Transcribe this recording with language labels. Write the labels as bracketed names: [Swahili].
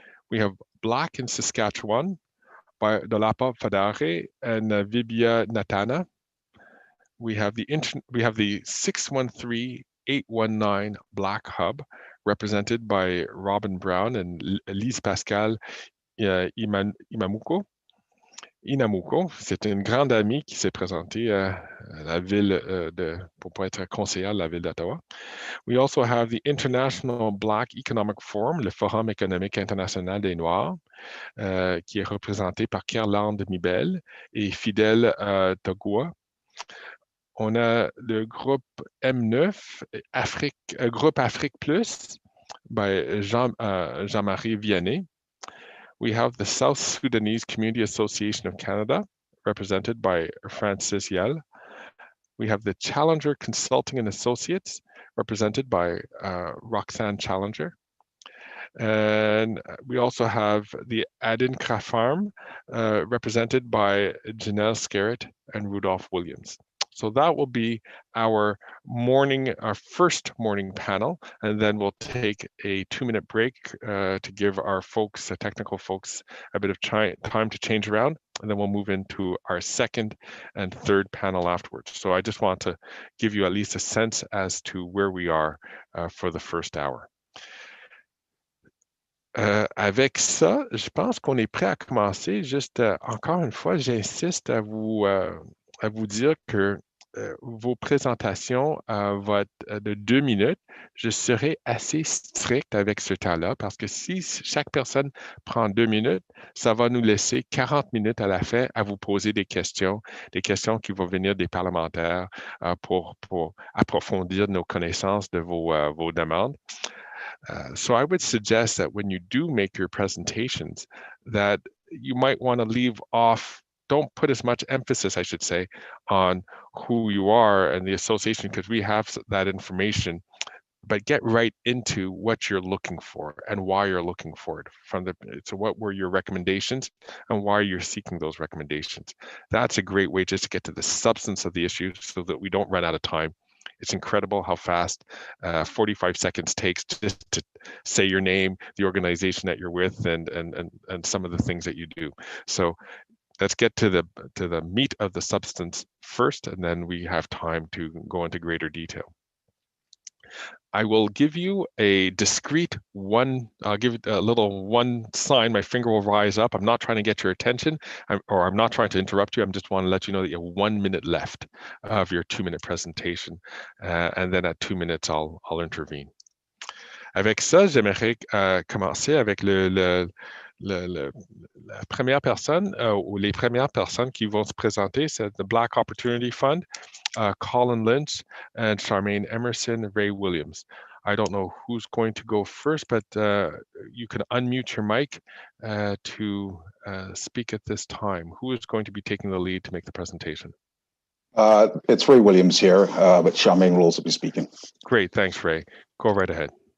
[English] We have Black in Saskatchewan by Dolapa Fadare and Vibia Natana. We have the 613-819 Black Hub, represented by Robin Brown and Lise Pascal Inamuko. [French] C'est une grande amie qui s'est présentée à la ville pour être conseillère de la ville d'Ottawa. [English] We also have the International Black Economic Forum, [French] le Forum économique international des Noirs, qui est représenté par Kerlande Mibel et Fidèle Togua. On a le groupe M9, groupe Afrique Plus, by Jean-Marie Vianney. [English] We have the South Sudanese Community Association of Canada, represented by Francis Yell. We have the Challenger Consulting and Associates, represented by Roxanne Challenger. And we also have the Adin Farm, represented by Janelle Scarrett and Rudolph Williams. So that will be our first morning panel, and then we'll take a 2-minute break to give our folks, technical folks, a bit of time to change around, and then we'll move into our second and third panel afterwards. So I just want to give you at least a sense as to where we are for the first hour. [French] Avec ça, je pense qu'on est prêt à commencer. Juste encore une fois, j'insiste à vous dire que vos présentations vont être de 2 minutes. Je serai assez strict avec ce temps-là parce que si chaque personne prend 2 minutes, ça va nous laisser 40 minutes à la fin à vous poser des questions qui vont venir des parlementaires pour approfondir nos connaissances de vos demandes. [English] So I would suggest that when you do make your presentations, that you might want to leave off, don't put as much emphasis, I should say, on who you are and the association, because we have that information, but get right into what you're looking for and why you're looking for it. So what were your recommendations and why you're seeking those recommendations? That's a great way just to get to the substance of the issue so that we don't run out of time. It's incredible how fast 45 seconds takes just to say your name, the organization that you're with, and some of the things that you do. So let's get to the meat of the substance first, and then we have time to go into greater detail. I will give you a discrete I'll give it a little one sign, my finger will rise up. I'm not trying to get your attention, or I'm not trying to interrupt you. I'm just want to let you know that you have 1 minute left of your 2-minute presentation. And then at 2 minutes, I'll intervene. [French] Avec ça, j'aimerais commencer avec la première personne, ou les premières personnes qui vont se présenter, c'est the Black Opportunity Fund, Colin Lynch and Charmaine Emerson, Ray Williams. [English] I don't know who's going to go first, but you can unmute your mic to speak at this time. Who is going to be taking the lead to make the presentation? It's Ray Williams here, but Charmaine will also be speaking. Great, thanks, Ray. Go right ahead.